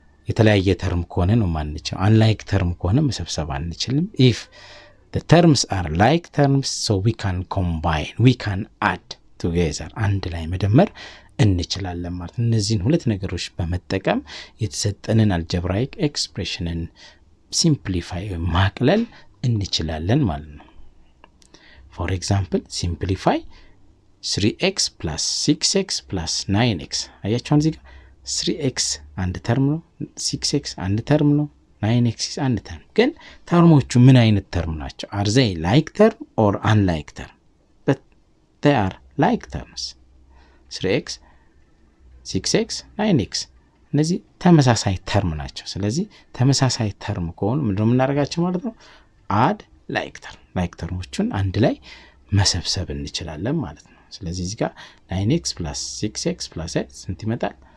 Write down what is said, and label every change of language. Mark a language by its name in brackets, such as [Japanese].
[Amharic] የተለያየ ተርም ከሆነ ነው ማንችለው unlike term ከሆነ መሰብሰብ አንችልም [English] if the terms are like terms so we can combine we can add together [Amharic] አንድ ላይ መደመር እንችላለን ማለት እነዚህን ሁለት ነገሮች በመጠቀም የተሰጠንን algebraic expressionን simplify ማቅለል እንችላለን ማለት ነው [English] for example simplify 3x plus 6x plus 9x [Amharic] አያችሁን እዚህ ጋር 3x አንድ ተርም ነው 6x አንድ ተርም ነው 9x is አንድ ተርም። ግን ተርሞቹ ምን አይነት ተርም ናቸው? [English] are they like term or unlike term? but they are like terms. [Amharic] 3x 6x 9x እነዚህ ተመሳሳይ ተርም ናቸው። ስለዚህ ተመሳሳይ ተርም ከሆኑ ምንድነው የምናደርጋቸው ማለት ነው? [English] add like term [Amharic] like ተርሞቹን አንድ ላይ መሰብሰብ እንችላለን ማለት ነው። ስለዚህ እዚህ ጋር 9x plus 6x plus x ስንት ይመጣል?